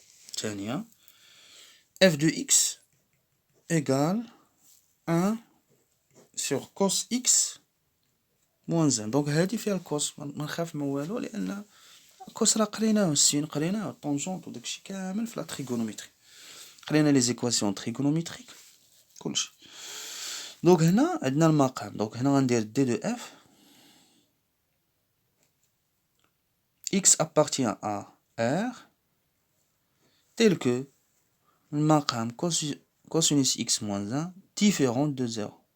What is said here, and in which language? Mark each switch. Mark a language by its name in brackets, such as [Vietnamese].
[French] الثانية f de x égale 1 sur cos x moins 1. [Arabic] دونك هادي فيها الكوس ما نخاف من والو لأن الكوس راه قريناه السين قريناه الطونجونت وداكشي كامل في لا تريغونوميتري قرينا لي زيكواسيون تريغونوميتريك كلشي. دونك هنا عندنا المقام. [French] دونك [Arabic] هنا غندير [French] دي دو اف x appartient à R tel que le مقام cosinus x moins 1 différent de 0.